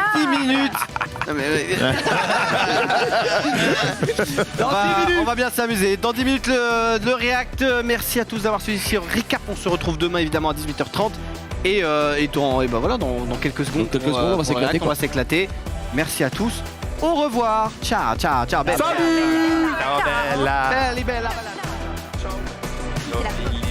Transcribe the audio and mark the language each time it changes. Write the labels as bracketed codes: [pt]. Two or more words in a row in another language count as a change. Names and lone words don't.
[fr] 10 minutes. Non, on va bien s'amuser. Dans 10 minutes le React. Merci à tous d'avoir suivi ce recap. On se retrouve demain évidemment à 18h30 et dans quelques secondes. Dans quelques secondes, on va s'éclater, On va s'éclater. Merci à tous. Au revoir. [it] Ciao, ciao, ciao. Bella. Ciao, Bella. Bella, bella, bella. [fr] C'est la